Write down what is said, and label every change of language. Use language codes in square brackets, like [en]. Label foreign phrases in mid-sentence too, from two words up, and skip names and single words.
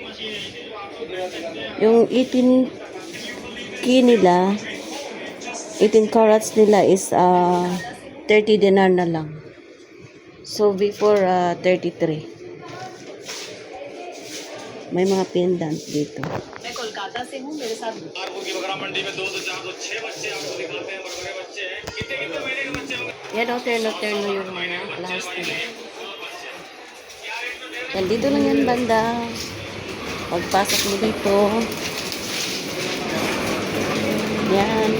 [tl] Yung 18K nila, 18 carats nila is 30 dinar na lang. So before 33. May mga pendant dito. [hi] मैं कोलकाता से हूँ मेरे साथ [tl] Yan o, terno-terno yung mga plastic. Yan, dito lang yan banda. Pagpasok mo dito. Yan.